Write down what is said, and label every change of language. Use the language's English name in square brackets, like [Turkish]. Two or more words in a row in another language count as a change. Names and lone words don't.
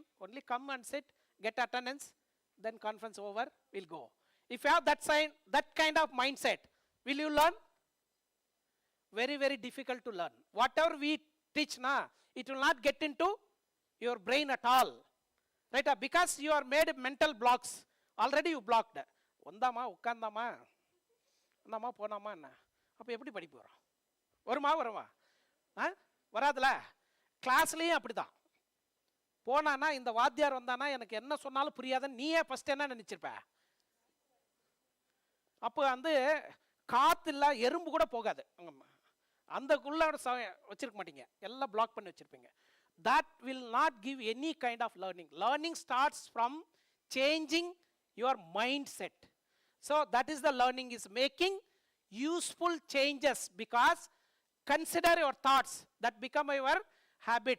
[English] Only come and sit, get attendance, then conference over, we'll go. If you have that kind of mindset, will you learn? Very, very difficult to learn. Whatever we teach now, it will not get into your brain at all. Right? Because you are made mental blocks. Already you blocked. [Tamil] வந்தாமா, உக்காந்தாமா, அந்தமா, போனாமா, நா. அப்போ எப்படி படிப்பு வரும்? வருமா? வராதுல? கிளாஸ்லேயும் அப்படி தான். போனானா இந்த வாத்தியார் வந்தானா எனக்கு என்ன சொன்னாலும் புரியாதுன்னு நீயே ஃபஸ்ட் என்ன நினச்சிருப்ப? அப்போ வந்து காற்று இல்லை, எறும்பு கூட போகாது. அந்தக்குள்ள வச்சிருக்க மாட்டீங்க, எல்லாம் பிளாக் பண்ணி வச்சிருப்பீங்க. [English] That will not give any kind of learning. Learning starts from changing your mindset. So that is the learning, is making useful changes, because consider your thoughts that become your habits.